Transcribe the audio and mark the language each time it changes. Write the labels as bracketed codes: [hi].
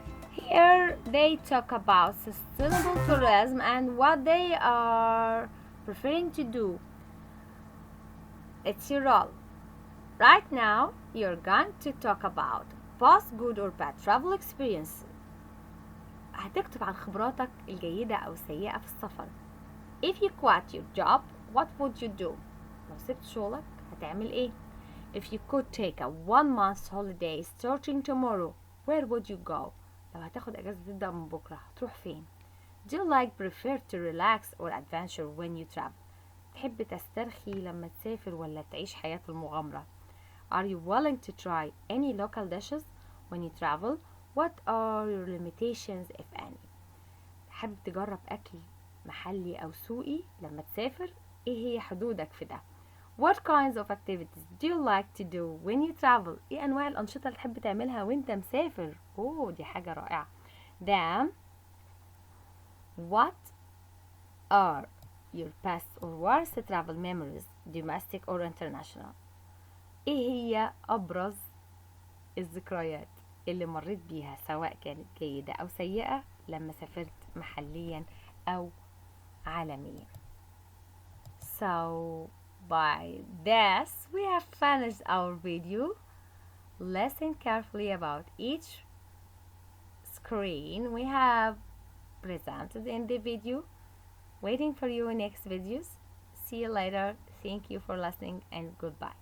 [en] Here they talk about sustainable tourism and what they are preferring to do. It's your role. Right now, you're going to talk about both good or bad travel experience. [ar] هتكتب عن خبراتك الجيدة أو السيئة في السفر. [en] If you quit your job, what would you do? [ar] لو سبت شغلك هتعمل ايه؟ [en] If you could take a 1 month holiday starting tomorrow, where would you go? [ar] لو هتاخد اجازة تبدأ من بكرة هتروح فين؟ [en] Do you prefer to relax or adventure when you travel? [ar] تحب تسترخي لما تسافر ولا تعيش حياة المغامرة؟ [en] Are you willing to try any local dishes when you travel? What are your limitations if any? [ar] حابب تجرب أكل محلي أو سوقي لما تسافر؟ إيه هي حدودك في ده؟ [en] What kinds of activities do you like to do when you travel? [ar] إيه أنواع الأنشطة اللي تحب تعملها وأنت مسافر؟ أوه دي حاجة رائعة. [en] Then what are your best or worst travel memories, domestic or international? [ar] ايه هي ابرز الذكريات اللي مريت بيها سواء كانت جيدة او سيئة لما سافرت محليا او عالميا. [en] So by this we have finished our video. Listen carefully about each screen we have presented in the video. Waiting for you in next videos. See you later. Thank you for listening and goodbye.